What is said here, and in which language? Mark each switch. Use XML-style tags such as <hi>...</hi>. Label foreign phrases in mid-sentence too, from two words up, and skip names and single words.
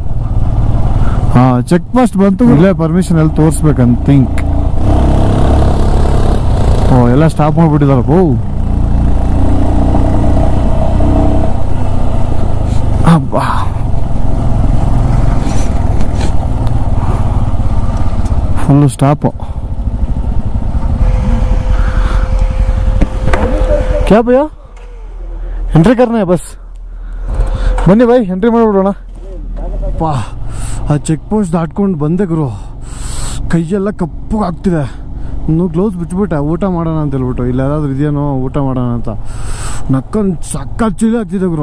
<en>check post</en> <kn>ಬಂತು, ಇಲ್ಲೇ ಪರ್ಮಿಷನ್ ಎಲ್ಲ ತೋರಿಸ್ಬೇಕಂತ ಥಿಂಕ್. ಎಲ್ಲ ಸ್ಟಾಪ್ ಮಾಡ್ಬಿಟ್ಟಿದಾರಪ್ಪ. ಅಬ್ಬಾ,</kn> <en>full stop.</en> <hi>क्या भैया ಎಂಟ್ರಿ करना है बस.</hi> <kn>ಬನ್ನಿ ಬೈ, ಎಂಟ್ರಿ ಮಾಡಿಬಿಡೋಣ. ಪಾ, ಆ</kn> <en>check post</en> <kn>ದಾಟ್ಕೊಂಡು ಬಂದೆ ಗುರು, ಕೈಯೆಲ್ಲ ಕಪ್ಪಗಾಗ್ತಿದೆ. ಇನ್ನು ಗ್ಲೌಸ್ ಬಿಟ್ಬಿಟ್ಟೆ ಊಟ ಮಾಡೋಣ ಅಂತ ಹೇಳ್ಬಿಟ್ಟು. ಇಲ್ಲಿ ಯಾರಾದ್ರೂ ಇದೆಯೇನೋ ಊಟ ಮಾಡೋಣ ಅಂತ. ನಕ್ಕೊಂಡು ಸಕ್ಕ ಚಿಲಿ ಆಗ್ತಿದೆ ಗುರು.</kn>